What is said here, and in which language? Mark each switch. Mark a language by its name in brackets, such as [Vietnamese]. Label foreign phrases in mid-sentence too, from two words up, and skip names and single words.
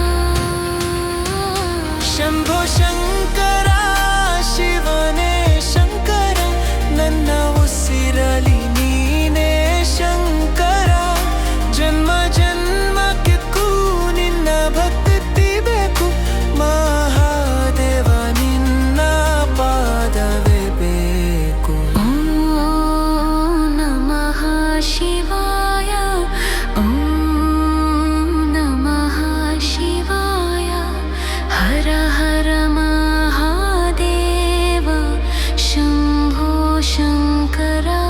[Kannada] ಶಂಭೋ ಶಂಕರ ಶಿವನೇ ಶಂಕರ ನನ್ನ ಉಸಿರಲಿ ನೀನೇ ಶಂಕರ ಜನ್ಮ ಜನ್ಮಕ್ಕೂ ನಿನ್ನ ಭಕ್ತಿ ಬೇಕು ಮಹಾದೇವ ನಿನ್ನ ಪಾದವೇ ಬೇಕು [Sanskrit] ॐ नमः शिवाय ॐ नमः शिवाय हर हर महादेव शम्भो शङ्कर